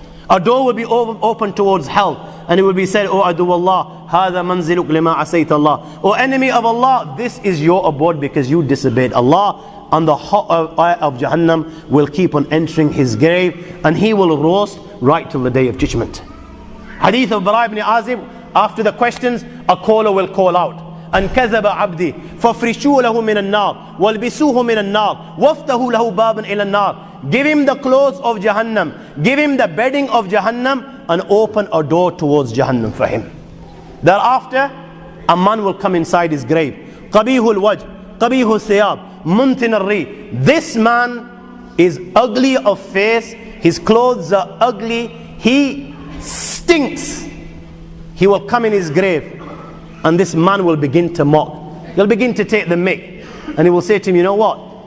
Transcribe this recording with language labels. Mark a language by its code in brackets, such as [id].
[en] A door will be open towards hell, and it will be said, [ar] O adu Allah, hada manziluk lima asayt Allah. [en] O enemy of Allah, this is your abode because you disobeyed Allah. And the hot fire of Jahannam will keep on entering his grave, and he will roast right till the day of judgment. Hadith of Bara ibn Azib, after the questions, a caller will call out, [ar] أن كذب عبدي فافرشوا له من النار والبسوه من النار وافتحوا له بابا إلى النار. [en] Give him the clothes of Jahannam, give him the bedding of Jahannam, and open a door towards Jahannam for him. Thereafter, a man will come inside his grave. [ar] قبيح الوجه قبيح الثياب منتن الريح. [en] This man is ugly of face, his clothes are ugly, he stinks. He will come in his grave, and this man will begin to mock. He'll begin to take the mick, and he will say to him, you know what?